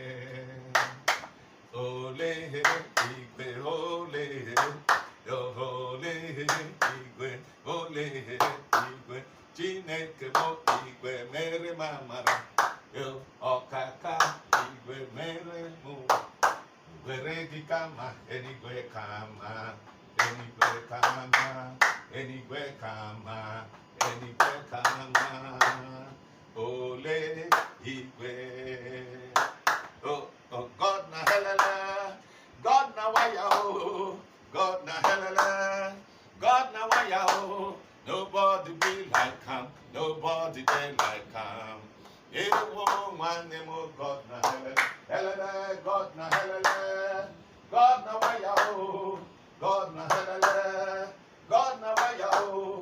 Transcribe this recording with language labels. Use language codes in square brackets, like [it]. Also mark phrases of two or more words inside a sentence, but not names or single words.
[ig] Ole igwe, ole igwe, ole igwe, Chineke m igwe mere m amara, ọkaka igwe mere m, were gị ka mma, eluigwe ka mma, eluigwe ka mma, eluigwe ka mma, eluigwe ka mma, ole igwe. [pcm] Oh, God na helele, God na waya oh, God na helele, God na waya oh. Nobody be like him, nobody be like him. [ig] Ewo nwanne mo, [pcm] God na helele, helele, God na helele, God na waya oh, God na helele, God na waya oh.